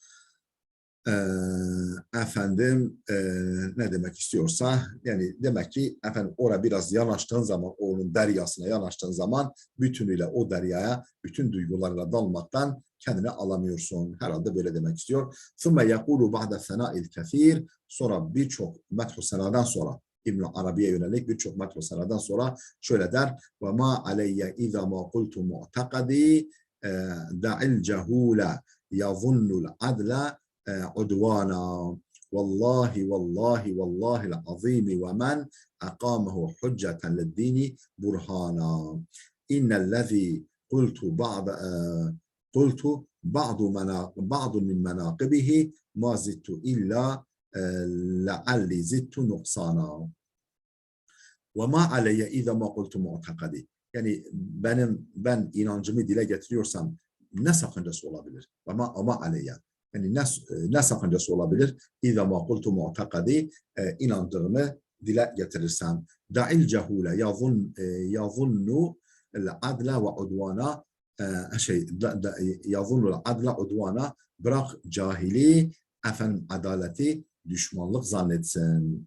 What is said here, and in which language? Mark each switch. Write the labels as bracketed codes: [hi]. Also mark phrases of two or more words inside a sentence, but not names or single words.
[tr] Efendim ne demek istiyorsa yani demek ki efendim oraya biraz yanaştığın zaman onun deryasına yanaştığın zaman bütünüyle o deryaya bütün duygularla dalmaktan kendini alamıyorsun. Herhalde böyle demek istiyor. [ar] ثُمَّ يَقُولُ بَعْدَ ثَنَاءِ الْكَثِيرِ [tr] sonra birçok methu senadan sonra İbn Arabi'ye yönelik birçok methu senadan sonra şöyle der [ar] وَمَا عَلَيَّ اِذَا مَا قُلْتُ مُعْتَقَدِي دَعِ الْجَهُولَ يَظُنُّ الْعَدْلَ عدوانا والله والله والله العظيم ومن أقامه حجة للدين برهانا إن الذي قلت بعض من مناقبه ما زدت إلا لعلي زدت نقصانا وما علي إذا ما قلت معتقدي [tr] yani ben inancımı dile getiriyorsam ne sakıncası olabilir? [ar] وما علي. [tr] Yani ne sakıncası olabilir? [ar] إذا ما قلت معتقدي [tr] inandığımı dile getirirsem [ar] دع الجهول يظن العدل وعدوانا يظن العدل عدوانا [tr] bırak cahili efendim adaleti düşmanlık zannetsin.